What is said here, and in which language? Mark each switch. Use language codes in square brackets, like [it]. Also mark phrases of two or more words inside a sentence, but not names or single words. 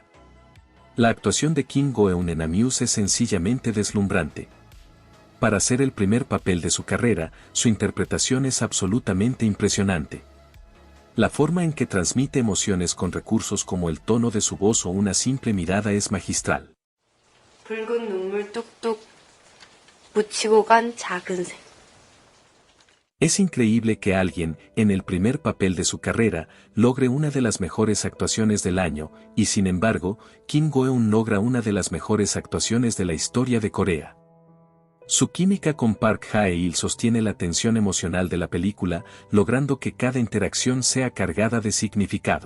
[es] La actuación de Kim Go-eun en Amuse es sencillamente deslumbrante. Para ser el primer papel de su carrera, su interpretación es absolutamente impresionante. La forma en que transmite emociones con recursos como el tono de su voz o una simple mirada es magistral. [ko] 붉은 눈물 뚝뚝 묻히고 간 작은 새. [es] Es increíble que alguien, en el primer papel de su carrera, logre una de las mejores actuaciones del año, y sin embargo, Kim Go-eun logra una de las mejores actuaciones de la historia de Corea. Su química con Park Hae-il sostiene la tensión emocional de la película, logrando que cada interacción sea cargada de significado.